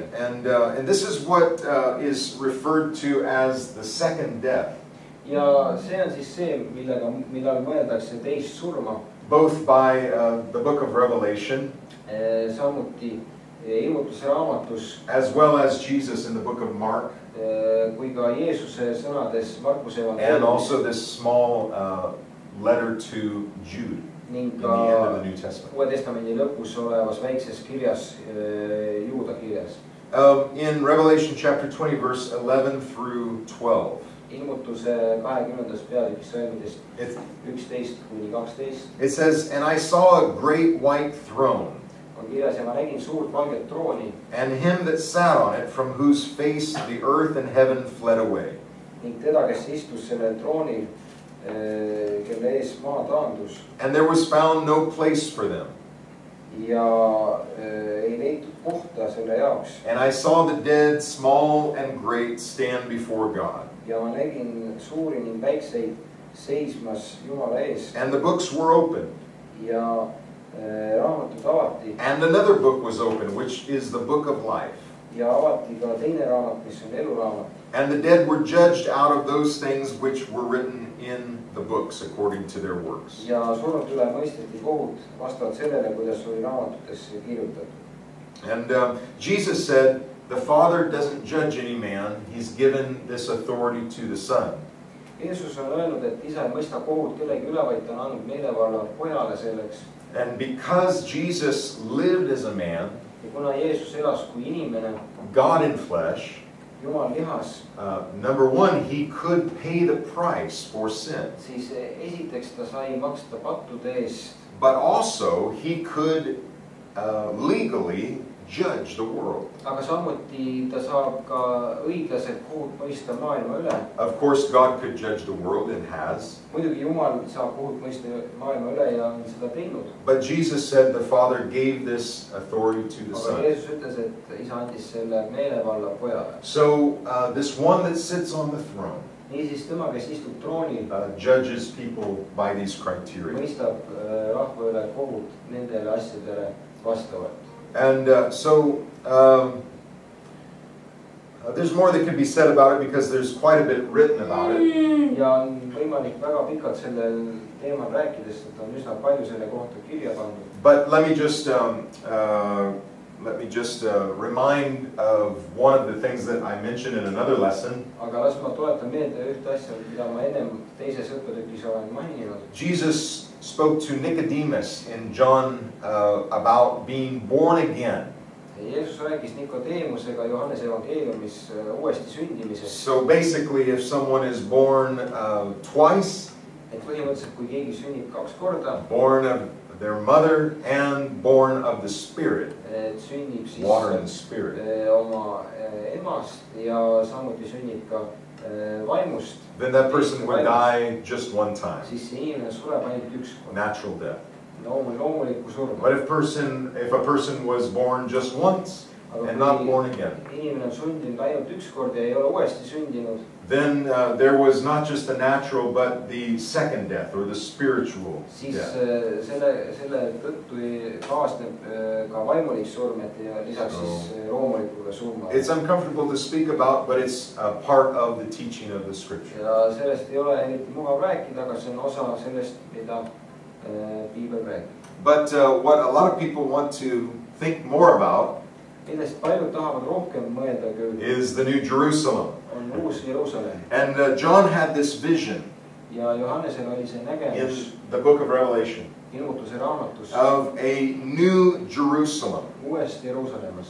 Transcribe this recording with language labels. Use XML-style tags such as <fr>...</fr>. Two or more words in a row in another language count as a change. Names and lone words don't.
<en>And this is what is referred to as the second death.</en> <et>Ja see on siis see, millal mõeldakse teist surma.</et> <en>Both by the book of Revelation.</en> <et>Samuti ilmutuse raamatus.</et> <en>As well as Jesus in the book of Mark.</en> <et>Kui ka Jeesuse sõnades Markuse evangeeliumis.</et> <en>And also this small letter to Jude.</en> <et>Ning</et> <en>in the end of the New Testament.</en> <et>Uue Testamendi lõpus olevas väikses kirjas, Juuda kirjas.</et> <en>In Revelation chapter 20 verse 11 through 12.</en> <et>Ilmutuse 20. peatükis salmidest 11 kuni 12.</et> <en>It says, and I saw a great white throne.</en> <et>On kirjas, ja ma nägin suurt valget trooni.</et> <en>And him that sat on it, from whose face the earth and heaven fled away.</en> <et>Ning teda, kes istus sellel troonil, kelle ees maa taandus.</et> <en>And there was found no place for them.</en> <et>Ja ei leitud kohta selle jaoks.</et> <en>And I saw the dead, small and great, stand before God.</en> <et>Ja ma nägin suuri ning väikseid seismas Jumala ees.</et> <en>And the books were open.</en> <et>Ja raamatud avati.</et> <en>And another book was open, which is the book of life.</en> <et>Ja avati ka teine raamat, mis on eluraamat.</et> <en>And the dead were judged out of those things which were written in the books according to their works.</en> <et>Ja surnud üle mõisteti kohut vastavalt sellele, kuidas oli raamatutesse kirjutatud.</et> <en>And Jesus said, the Father doesn't judge any man. He's given this authority to the Son.</en> <et>Jeesus on öelnud, et isa ei mõista kohut kellegi üle, vaid ta on andnud meelevalla pojale selleks.</et> <en>And because Jesus lived as a man,</en> <et>ja kuna Jeesus elas kui inimene,</et> <en>God in flesh,</en> <et>Jumal lihas,</et> <en>number one, he could pay the price for sin.</en> <et>Siis esiteks ta sai maksta pattude eest.</et> <en>But also he could legally judge the world.</en> <et>Aga samuti ta saab ka õiglaselt kohut mõista maailma üle.</et> <en>Of course, God could judge the world and has.</en> <et>Muidugi Jumal saab kohut mõista maailma üle ja on seda teinud.</et> <en>But Jesus said the Father gave this authority to the Son.</en> <et>Aga Jeesus ütles, et isa andis selle meelevalla pojale.</et> <en>So this one that sits on the throne</en> <et>Niisiis tema, kes istub troonil,</et> <en>judges people by these criteria.</en> <et>Mõistab rahva üle kohut nendele asjadele vastavalt.</et> <en>And there's more that can be said about it because there's quite a bit written about it.</en> <et>Ja on võimalik väga pikalt sellel teemal rääkides, et on üsna palju selle kohta kirja pandud.</et> <en>But let me just let me just remind of one of the things that I mentioned in another lesson.</en> <et>Aga las ma tuletan meelde ühte asja, mida ma ennem teises õppetükis olen maininud.</et> <en>Jesus spoke to Nicodemus in John about being born again.</en> <et>Jeesus rääkis Nikodeemusega Johannese evangeeliumis uuesti sündimisest.</et> <en>So basically, if someone is born twice,</en> <et>Et põhimõtteliselt kui keegi sünnib 2 korda,</et> <en>born of their mother and born of the Spirit,</en> <et>sünnib siis</et> <en>water and the Spirit,</en> <et>oma emast ja samuti sünnib ka vaimust,</et> <en>then that person would die just one time,</en> <et>siis see inimene sureb ainult 1 kord.</et> <en>natural death.</en> <et>Loomuliku surma.</et> <en>But if a person was born just once and not born again,</en> <et>inimene on sündinud ainult 1 kord ja ei ole uuesti sündinud,</et> <en>then there was not just the natural but the second death or the spiritual</en> <et>siis</et> <en>death.</en> <et>selle tõttu kaasneb ka vaimulik surm, et ja lisaks siis loomulikule surmale.</et> <en>It's uncomfortable to speak about, but it's a part of the teaching of the Scripture.</en> <et>Ja sellest ei ole eriti mugav rääkida, aga see on osa sellest, mida Piibel räägib.</et> <en>But what a lot of people want to think more about</en> <et>Millest paljud tahavad rohkem mõelda küll,</et> <en>is the New Jerusalem.</en> <et>on uus Jeruusalemm.</et> <en>And John had this vision</en> <et>Ja Johannesel oli see</et> <en>in</en> <et>nägemus</et> <en>the book of Revelation</en> <et>ilmutuse raamatus</et> <en>of a new Jerusalem,</en> <et>uuest Jeruusalemmast,</et>